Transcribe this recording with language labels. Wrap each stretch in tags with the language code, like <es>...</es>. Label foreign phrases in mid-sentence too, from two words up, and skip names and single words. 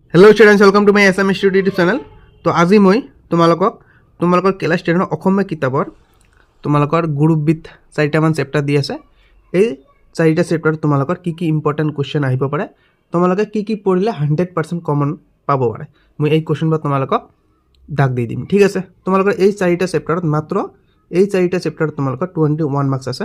<en>Hello students, welcome to my SM Study YouTube channel.</en> <hi>तो आज मैं तुम्हारा क्लास 10</hi> <as>অসমীয়া কিতাপৰ তোমালোকৰ গ্ৰুপবিধ 4টামান চেপ্টাৰ দি আছে। এই 4টা চেপ্টাৰ তোমালোকৰ কি</as> <en>important question</en> <as>আহিব পাৰে, তোমালোকে কি পঢ়িলে 100% কমন পাব পাৰে, মই এই কোৱেশ্চনবোৰ তোমালোকক দাগ দি দিম। ঠিক আছে, তোমালোকৰ এই 4টা চেপ্টাৰত মাত্ৰ এই 4টা চেপ্টাৰত তোমালোকৰ 21 মাৰ্কস আছে।</as>